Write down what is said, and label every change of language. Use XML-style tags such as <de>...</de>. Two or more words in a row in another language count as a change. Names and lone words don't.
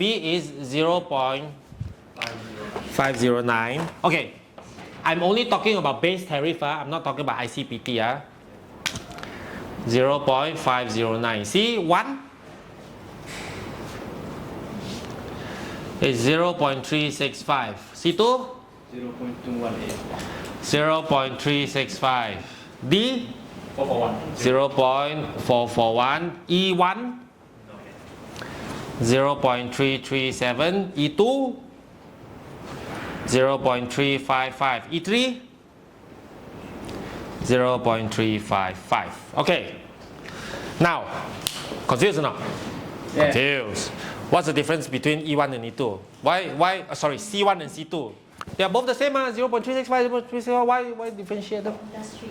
<en>B is 0.509. Okay, I'm only talking about base tariff. I'm not talking about ICPT. 0.509. C1 is 0.365. C2 0.218. 0.365. D 441. 0.441. E1 0.337. E2 0.355. E3 0.355. Okay. Now, confused or not? Yeah. Confused. What's the difference between E1 and E2? Why? Sorry, C1 and C2. They are both the same. 0.365, 0.365. Why differentiate them? Industry.</en>